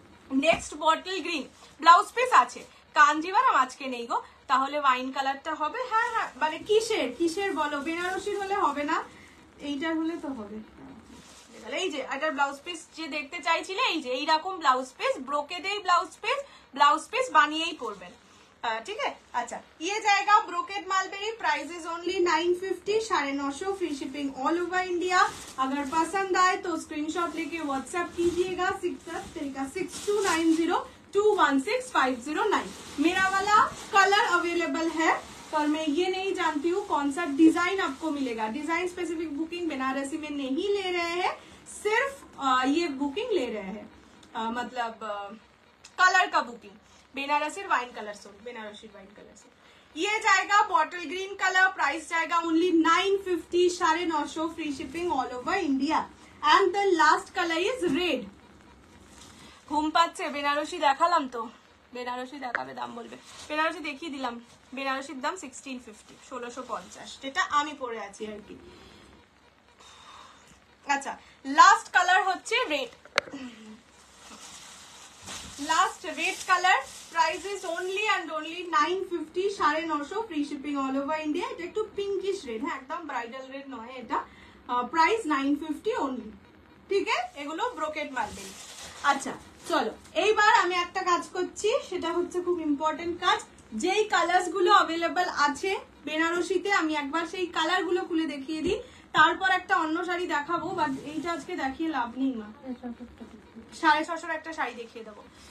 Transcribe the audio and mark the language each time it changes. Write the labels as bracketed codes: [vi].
[bn] Next bottle green, blouse piece আছে, কাঞ্জিভারাম আজকে নেই গো, তাহলে ওয়াইন কালারটা হবে। হ্যাঁ হ্যাঁ মানে কিসের কিসের বলো? বেনারসির হলে হবে না, এইটার হলে তো হবে। এই যে এটার ব্লাউজ পিস যে দেখতে চাইছিলে, এই যে এইরকম ব্লাউজ পিস, ব্রোকেডেই ব্লাউজ পিস বানিয়েই পরবেন, [hi] ठीक है। अच्छा ये जाएगा brocade mulberry, price is only 950, 950 free shipping all over India. अगर पसंद आए तो स्क्रीनशॉट लेके व्हाट्सएप कीजिएगा 6290216509। मेरा वाला कलर अवेलेबल है, पर मैं ये नहीं जानती हूँ कौन सा डिजाइन आपको मिलेगा। डिजाइन स्पेसिफिक बुकिंग बनारसी में नहीं ले रहे हैं, सिर्फ ये बुकिंग ले रहे हैं, मतलब कलर का booking. Banarasi wine colour suit, Banarasi wine colour suit. ये जाएगा बॉटल ग्रीन कलर, प्राइस जाएगा only 950, 950 free shipping all over India. [en] And the last colour is red. [bn] ঘুম পাচ্ছে, বেনারসি দেখালাম তো, বেনারসি দেখাবে দাম বলবে, বেনারসি দেখিয়ে দিলাম। বেনারসির দাম 1650, 1650, যেটা আমি পরে আছি আর কি। আচ্ছা লাস্ট কালার হচ্ছে red, [hi] last red colour, price is only and only 950, 950 free shipping all over India. [bn] এটা একটু পিঙ্কিশ রেড, হ্যাঁ একদম ব্রাইডাল রেড নয় এটা, প্রাইস 950 অনলি, ঠিক আছে। এগুলো ব্রোকেড মালবেরি। আচ্ছা চলো এইবার আমি একটা কাজ করছি, সেটা হচ্ছে খুব ইম্পর্টেন্ট কাজ। যেই কালার্স গুলো অ্যাভেলেবল আছে বেনারসিতে আমি একবার সেই কালার গুলো খুলে দেখিয়ে দিই, তারপর একটা অন্য শাড়ি দেখাবো, বাট এইটা আজকে দেখিয়ে লাভ নেই মা, 650 একটা শাড়ি দেখিয়ে দেবো।